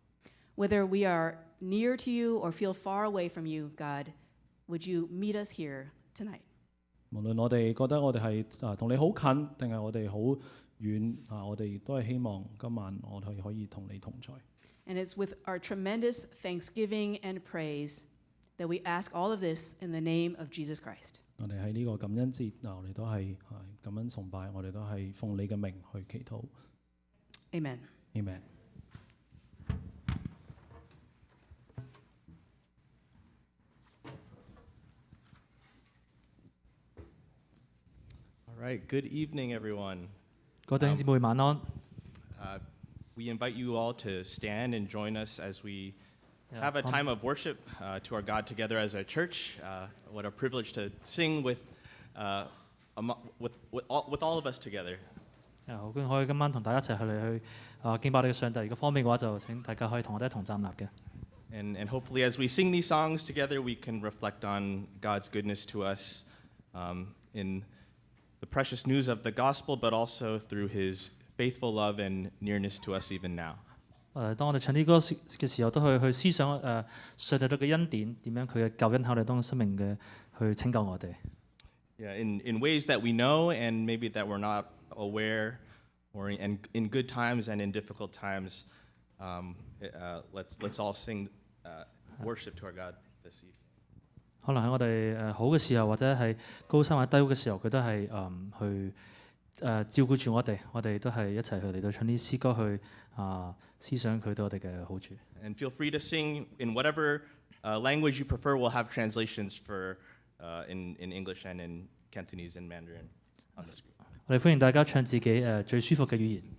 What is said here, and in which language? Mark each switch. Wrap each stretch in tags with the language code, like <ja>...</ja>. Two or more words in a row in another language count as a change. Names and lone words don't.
<en>Whether we are near to you or feel far away from you, God, would you meet us here tonight?</en> <yue>無論我哋覺得我哋係同你好近，定係我哋好遠我哋都係希望今晚我哋可以同你同在。</yue> <en>And it's with our tremendous thanksgiving and praise that we ask all of this in the name of Jesus Christ.</en> <yue>我哋喺呢個感恩節我哋都係感恩崇拜，我哋都係奉你嘅名去祈禱。</yue> <en>Amen. Amen. All right, good evening, everyone.</en> <yue>各位弟兄姊妹晚安。</yue> <en>We invite you all to stand and join us as we have a time of worship to our God together as a church. What a privilege to sing with all of us together.</en> <yue>好歡迎可以今晚同大家一齊去敬拜我哋嘅上帝。如果方便嘅話，就請大家可以同我哋一同站立嘅。</yue> <en>And hopefully, as we sing these songs together, we can reflect on God's goodness to us in the precious news of the gospel, but also through His faithful love and nearness to us even now.</en> <yue>當我哋唱啲歌嘅時候，都去思想上帝對嘅恩典，點樣佢嘅救恩喺我哋當中生命嘅去拯救我哋。</yue> <en>Yeah, in ways that we know and maybe that we're not aware, or in good times and in difficult times, let's all sing worship to our God this evening.</en> <yue>可能喺我哋好嘅時候，或者係高山或者低谷嘅時候，佢都係去照顧住我哋，我哋都係一齊去嚟到唱啲詩歌去思想佢對我哋嘅好處。</yue> <en>And feel free to sing in whatever language you prefer. We'll have translations for in English and in Cantonese and Mandarin on the screen.</en> <yue>我哋歡迎大家唱自己最舒服嘅語言。</yue>